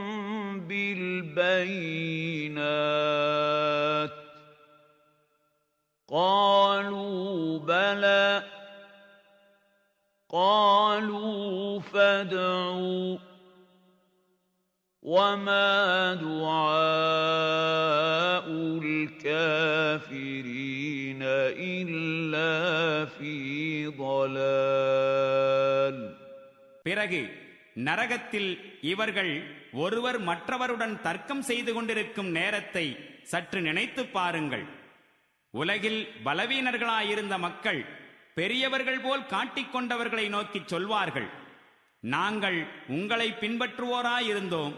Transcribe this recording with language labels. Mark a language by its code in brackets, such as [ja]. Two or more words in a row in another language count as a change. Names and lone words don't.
[ar] بِالْبَيِّنَاتِ قَالُوا بَلَى قَالُوا فَادْعُوا وَمَا دُعَاءُ الْكَافِرِينَ إِلَّا فِي ضَلَالٍ. [ta] பிறகு நரகத்தில் இவர்கள் ஒருவர் மற்றவருடன் தர்க்கம் செய்து கொண்டிருக்கும் நேரத்தை சற்று நினைத்து பாருங்கள். உலகில் பலவீனர்களாயிருந்த மக்கள் பெரியவர்கள் போல் காட்டிக்கொண்டவர்களை நோக்கிச் சொல்வார்கள், நாங்கள் உங்களை பின்பற்றுவோராயிருந்தோம்.